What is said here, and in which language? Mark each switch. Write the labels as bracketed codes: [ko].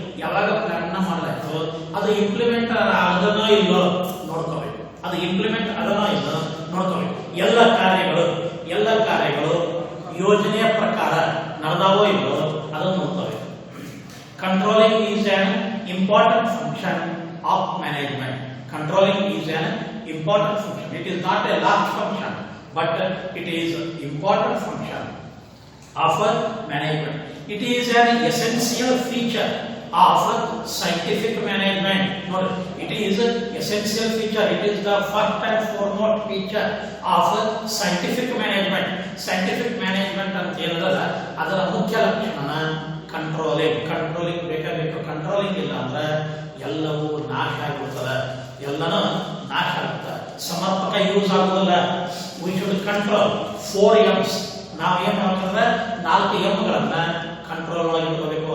[kn] ಯಾವಾಗ ಪ್ಲಾನ್ ಅನ್ನು ಮಾಡಲಾಯಿತು ಅದು ಇಂಪ್ಲಿಮೆಂಟ್ ಆಗೋದನೋ ಇಲ್ಲೋ ನೋಡ್ಕೋಬೇಕು. ಅದು ಇಂಪ್ಲಿಮೆಂಟ್ ಆಗೋದನೋ ಇಲ್ಲೋ ನೋಡ್ಕೋಬೇಕು. ಎಲ್ಲ ಕಾರ್ಯಗಳು ಯೋಜನೆಯ ಪ್ರಕಾರ ನಡೆದಾವೋ ಇಲ್ಲೋ ಅದನ್ನು ನೋಡ್ಕೋಬೇಕು. [en] Controlling is an important function of management. Controlling is an important function. It is not a last function, but it is an important function of management. It is an essential feature of scientific management. No, it is an essential feature. It is the first and foremost feature of scientific management. [kn] Scientific management ಅಂತ ಹೇಳಿದ್ರೆ ಅದರ ಮುಖ್ಯ ಲಕ್ಷಣ controlling ಬೇಕಾಗಬೇಕು. Controlling ಇಲ್ಲ ಅಂದ್ರೆ ಎಲ್ಲವೂ ನಾಶ ಆಗಿಬಿಡ್ತದೆ. ಎಲ್ಲನೂ ನಾಶ ಆಗುತ್ತೆ. ಸಮರ್ಪಕ ಯೂಸ್ ಆಗುವುದಿಲ್ಲ. [en] We should control 4 M's. [kn] ನಾವು ಏನ್ ಮಾಡ್ತಂದ್ರೆ 4 Mಗಳನ್ನ ಕಂಟ್ರೋಲ್ ಒಳಗೆ ಇಟ್ಕೋಬೇಕು.